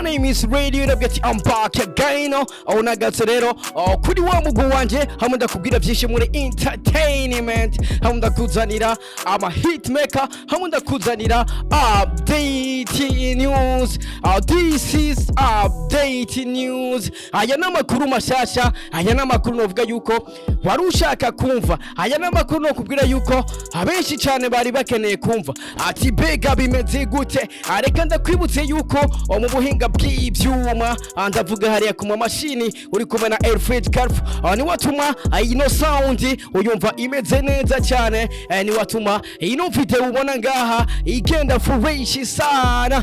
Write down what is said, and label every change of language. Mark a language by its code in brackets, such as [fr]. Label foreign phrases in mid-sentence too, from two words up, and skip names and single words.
[en] name is Radio, ndabwira I'm back again, [rn] nagatse rero, kuri wa mugu wanje, hamwe ndakubwira byinshi muri entertainment, hamwe ndakuzanira ama hitmaker, hamwe ndakuzanira [en] update news, this is update news, [rn] aya n'amakuru mashasha, aya n'amakuru novuga yuko wari ushaka kumva, aya n'amakuru no kubwira yuko abenshi cyane bari bakeneye kumva ati bega bimeze gute. Reka ndakwibutse yuko mu buhinga bw'ibyuma ndavuga hariya ku mashini uri kumwe na Alfred Carf ni watuma ino sound uyumva imeze neza cyane, ni watuma ino video ubona ngaha igenda fresh sana.